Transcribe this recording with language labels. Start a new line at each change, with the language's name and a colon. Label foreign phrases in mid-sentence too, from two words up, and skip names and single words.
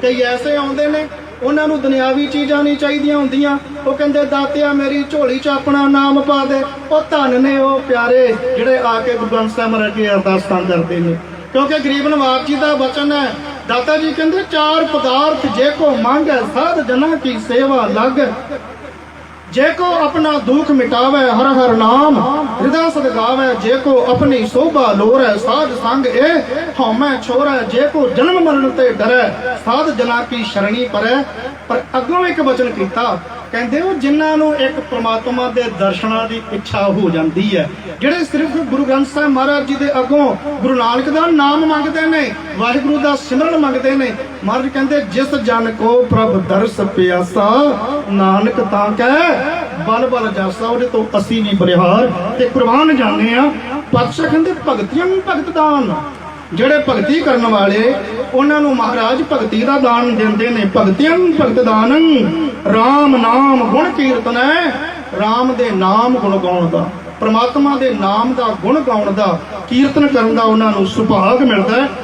Punjabi: ਕਈ ਐਸੇ ਆਉਂਦੇ ਨੇ ਉਹਨਾਂ ਨੂੰ ਦੁਨਿਆਵੀ ਚੀਜ਼ਾਂ ਨਹੀਂ ਚਾਹੀਦੀਆਂ ਹੁੰਦੀਆਂ, ਉਹ ਕਹਿੰਦੇ ਦਾਤਿਆ ਮੇਰੀ ਝੋਲੀ 'ਚ ਆਪਣਾ ਨਾਮ ਪਾ ਦੇ। ਉਹ ਧਨ ਨੇ ਉਹ ਪਿਆਰੇ ਜਿਹੜੇ ਆ ਕੇ ਗੁਰੂ ਗ੍ਰੰਥ ਸਾਹਿਬ ਮਹਾਰਾਜ ਕੇ ਅਰਦਾਸਾਂ ਕਰਦੇ ਨੇ, ਕਿਉਂਕਿ ਗਰੀਬ ਨਵਾਜ ਜੀ ਦਾ ਬਚਨ ਹੈ। ਦਾਤਾ ਜੀ ਕਹਿੰਦੇ ਚਾਰ ਪਦਾਰਥ ਜੇ ਕੋ ਮੰਗੈ ਸਾਧ ਜਨਾਂ ਕੀ ਸੇਵਾ ਲੱਗ। ਜੇ ਕੋ ਅਪਨਾ ਦੁਖ ਮਿਟਾਵੈ ਹਰਿ ਹਰਿ ਨਾਮ ਹਿਰਦੈ ਸਦ ਗਾਵੈ। ਜੇ ਕੋ ਅਪਨੀ ਸੋਭਾ ਲੋਰੈ ਸਾਧਸੰਗਿ ਇਹ ਹਉਮੈ ਛੋਰੈ। ਜੇ ਕੋ ਜਨਮ ਮਰਣ ਤੇ ਡਰੈ ਸਾਧ ਜਨਾ ਕੀ ਸਰਣੀ ਪਰੈ। ਪਰ ਅੱਗੋਂ ਇੱਕ ਬਚਨ ਕੀਤਾ, ਕਹਿੰਦੇ ਉਹ ਜਿਨ੍ਹਾਂ ਨੂੰ ਇੱਕ ਪਰਮਾਤਮਾ ਦੇ ਦਰਸ਼ਨਾਂ ਦੀ ਇੱਛਾ ਹੋ ਜਾਂਦੀ ਹੈ, ਜਿਹੜੇ ਸਿਰਫ਼ ਗੁਰੂ ਗ੍ਰੰਥ ਸਾਹਿਬ ਮਹਾਰਾਜ ਜੀ ਦੇ ਅੱਗੋਂ ਗੁਰੂ ਨਾਨਕ ਦਾ ਨਾਮ ਮੰਗਦੇ ਨੇ, ਵਾਹਿਗੁਰੂ ਦਾ ਸਿਮਰਨ ਮੰਗਦੇ ਨੇ। ਮਹਾਰਾਜ ਕਹਿੰਦੇ ਜਿਸੁ ਜਨ ਕਉ ਪ੍ਰਭ ਦਰਸ ਪਿਆਸਾ ਨਾਨਕ ਤਾਂ ਕਹਿ ਬਲਿ ਬਲਿ ਜਾਸਾ। ਉਹਦੇ ਤੋਂ ਅਸੀਂ ਵੀ ਬਲਿਹਾਰ ਤੇ ਕੁਰਬਾਨ ਜਾਂਦੇ ਆ। ਪਾਤਸ਼ਾਹ ਕਹਿੰਦੇ ਭਗਤੀਆਂ ਭਗਤ ਦਾਨ, ਜਿਹੜੇ ਭਗਤੀ ਕਰਨ ਵਾਲੇ ਉਹਨਾਂ ਨੂੰ ਮਹਾਰਾਜ ਭਗਤੀ ਦਾ ਦਾਨ ਦਿੰਦੇ ਨੇ। ਭਗਤੀਆਂ ਭਗਤ ਦਾਨ ਰਾਮ ਨਾਮ ਗੁਣ ਕੀਰਤਨ ਹੈ। ਰਾਮ ਦੇ ਨਾਮ ਗੁਣ ਗਾਉਣ ਦਾ, ਪ੍ਰਮਾਤਮਾ ਦੇ ਨਾਮ ਦਾ ਗੁਣ ਗਾਉਣ ਦਾ, ਕੀਰਤਨ ਕਰਨ ਦਾ ਉਹਨਾਂ ਨੂੰ ਸੁਭਾਗ ਮਿਲਦਾ ਹੈ।